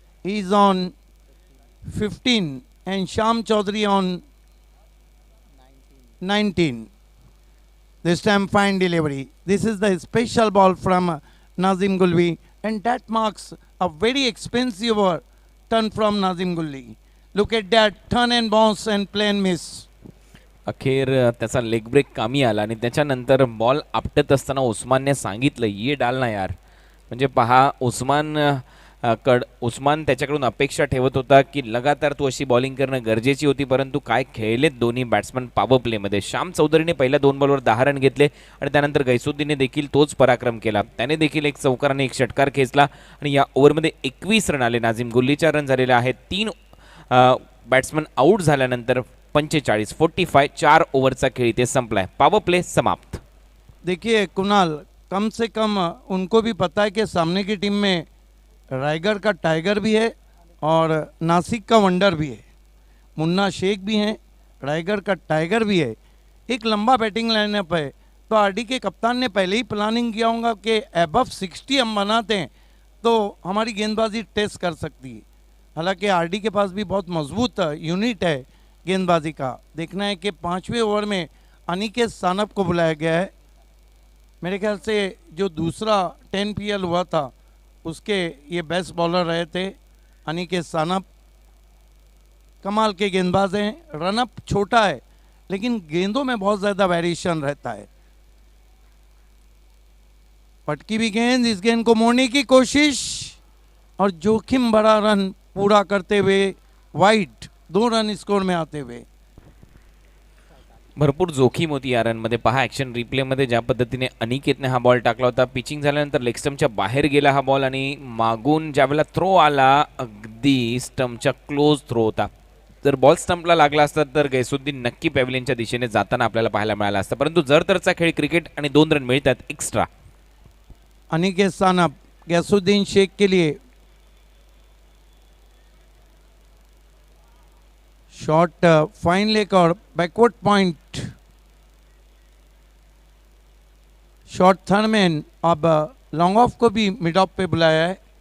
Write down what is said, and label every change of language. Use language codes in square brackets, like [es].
[en] He's on 15 and Sham Chaudhary on 19. This time fine delivery. This is the special ball from Nazim Gulli, and that marks a very expensive turn from Nazim Gulli. Look at that turn and bounce and play and miss. [mr] अखेर त्याचा leg break कामी आला आणि त्याच्यानंतर ball आपटत असताना उस्मानने सांगितलं, [hi] ये डाल ना यार. [mr] म्हणजे पहा, उस्मान त्याच्याकडून अपेक्षा ठेवत होता की लगातार तू अशी बॉलिंग करणं गरजेची होती, परंतु काय खेळलेत दोन्ही बॅट्समन पॉवर प्लेमध्ये. श्याम चौधरीने पहिल्या 2 बॉलवर 10 रन घेतले आणि त्यानंतर गैसुद्दीनने देखील तोच पराक्रम केला. त्याने देखील एक चौकार आणि एक षटकार खेचला आणि या ओव्हरमध्ये 21 रन आले. नाझीम गुल्लीच्या रन झालेले आहेत. 3 बॅट्समन आऊट झाल्यानंतर 45-45. 4 ओव्हरचा खेळ इथे संपलाय. पॉवर प्ले समाप्त. [hi] देखिए कुणाल, कम से कम उनको भी पता है कि सामने की टीम में रायगढ़ का टाइगर भी है और नासिक का वंडर भी है. मुन्ना शेख भी हैं, रायगढ़ का टाइगर भी है. एक लंबा बैटिंग लाइनअप है, तो आरडी के कप्तान ने पहले ही प्लानिंग किया होगा कि अबव 60 हम बनाते हैं तो हमारी गेंदबाजी टेस्ट कर सकती है. हालांकि आरडी के पास भी बहुत मजबूत यूनिट है गेंदबाजी का. देखना है कि 5वें ओवर में अनिकेत सानप को बुलाया गया है. मेरे ख्याल से जो दूसरा 10 PL हुआ था उसके ये बेस्ट बॉलर रहे थे अनिकेत सानप. कमाल के गेंदबाज हैं. रनअप छोटा है लेकिन गेंदों में बहुत ज़्यादा वेरिएशन रहता है. पटकी भी गेंद, इस गेंद को मोड़ने की कोशिश और जोखिम भरा रन पूरा करते हुए वाइड 2 रन स्कोर में आते हुए. [mr] भरपूर जोखीम होती या रनमध्ये. पहा, ॲक्शन रिप्लेमध्ये ज्या पद्धतीने अनिकेतने हा बॉल टाकला होता. पिचिंग झाल्यानंतर लेग स्टंपच्या बाहेर गेला हा बॉल आणि मागून ज्यावेळेला थ्रो आला, अगदी स्टंपच्या क्लोज थ्रो होता. जर बॉल स्टंपला लागला असता तर गैसुद्दीन नक्की पॅव्हलियनच्या दिशेने जाताना आपल्याला पाहायला मिळाला असता, परंतु जरतरचा खेळ क्रिकेट आणि 2 रन मिळतात एक्स्ट्रा. [hi] अनिकेत सानप गैसुद्दीन शेख के लिए शॉट फाइन लेग और बैकवर्ड पॉइंट. शॉट थर्डमैन अब लॉन्ग ऑफ को भी मिड ऑफ पे बुलाया है.